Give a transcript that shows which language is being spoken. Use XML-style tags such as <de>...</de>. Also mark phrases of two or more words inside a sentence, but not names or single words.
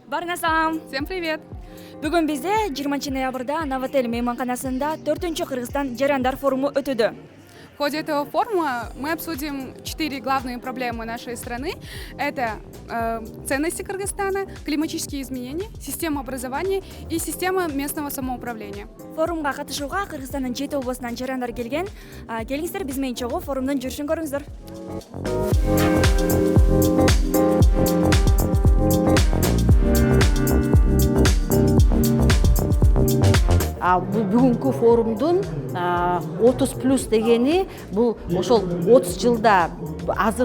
<ru>Ассалам. Всем привет!</ru> <ky>Бүгүн бизде 20 ноябрда Новотель мейманканасында 4-чү Кыргызстан жарандар форуму өтүүдө.</ky> <ru>В ходе этого форума мы обсудим 4 главные проблемы нашей страны. Это ценности Кыргызстана, климатические изменения, система образования и система местного самоуправления.</ru> <ky>Форумга катышууга Кыргызстандын 7 облусунан жарандар келген. Келиңиздер биз менен чогуу форумдун жүрүшүн көрүңүздөр. Бүгүнкү форумдун 30+ дегени бул ошол 30 жылда азыр</ky>